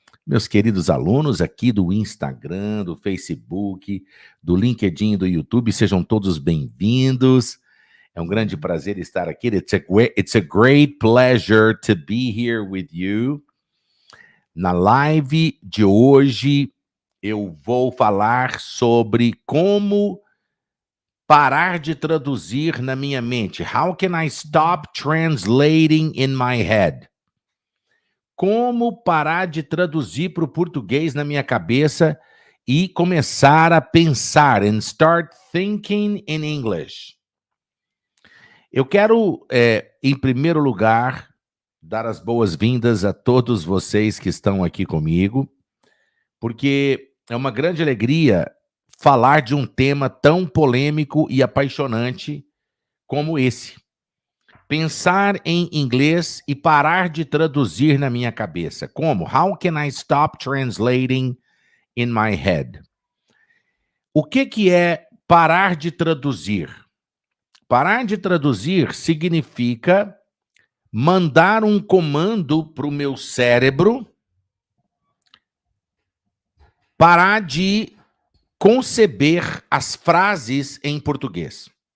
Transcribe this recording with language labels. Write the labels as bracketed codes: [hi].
[pt] Meus queridos alunos aqui do Instagram, do Facebook, do LinkedIn, do YouTube, sejam todos bem-vindos. É um grande prazer estar aqui. [en] It's a great pleasure to be here with you. [pt] Na live de hoje, eu vou falar sobre como parar de traduzir na minha mente. [en] How can I stop translating in my head? [pt] Como parar de traduzir para o português na minha cabeça e começar a pensar, [en] and start thinking in English. [pt] Eu quero, em primeiro lugar, dar as boas-vindas a todos vocês que estão aqui comigo, porque é uma grande alegria falar de um tema tão polêmico e apaixonante como esse. Pensar em inglês e parar de traduzir na minha cabeça. Como? [en] How can I stop translating in my head? [pt] O que é parar de traduzir? Parar de traduzir significa mandar um comando para o meu cérebro parar de conceber as frases em português.